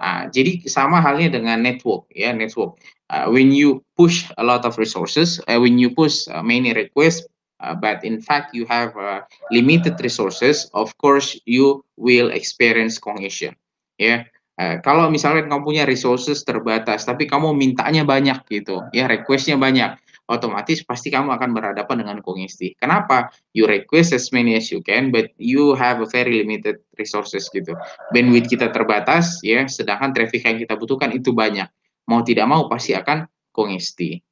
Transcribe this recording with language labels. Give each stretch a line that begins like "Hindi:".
Indonesian: Jadi sama halnya dengan network ya, network.
English: When you push a lot of resources, when you push many requests, but in fact you have limited resources, of course you will experience congestion ya.
Indonesian: Kalau misalnya kamu punya resources terbatas, tapi kamu mintanya banyak gitu, ya requestnya banyak, otomatis pasti kamu akan berhadapan dengan kongesti. Kenapa?
English: You request as many as you can, but you have a very limited resources gitu.
Indonesian: Bandwidth kita terbatas, ya, sedangkan traffic yang kita butuhkan itu banyak. Mau tidak mau pasti akan kongesti.